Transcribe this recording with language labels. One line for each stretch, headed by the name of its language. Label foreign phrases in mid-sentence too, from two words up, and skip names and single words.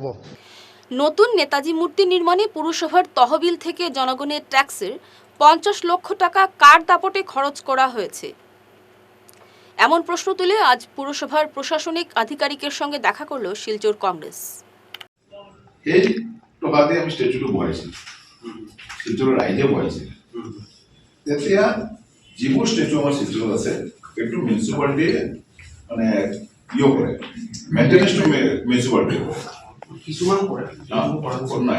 Bangla: নতুন নেতাজি মূর্তি নির্মাণে পুরসভার তহবিল থেকে জনগণের ট্যাক্সের 50 লক্ষ টাকা কার দাপটে খরচ করা হয়েছে, এমন প্রশ্ন তুলে আজ পুরসভার প্রশাসনিক আধিকারিকের সঙ্গে দেখা করল শিলচর কংগ্রেস।
Assamese: এই টকা দিয়ে আমি স্ট্যাচুটো বহাইছি, শিলচৰৰ ৰাইজে বহাইছে। তেতিয়া যিবোৰ স্ট্যাচু আমাৰ শিলচৰত আছে সেইটো মিউনিচিপালিটিয়ে মানে কৰে, মেইনটেনেন্সটো মিউনিচিপালিটিয়ে কৰে, কিছুমান কৰে নাই।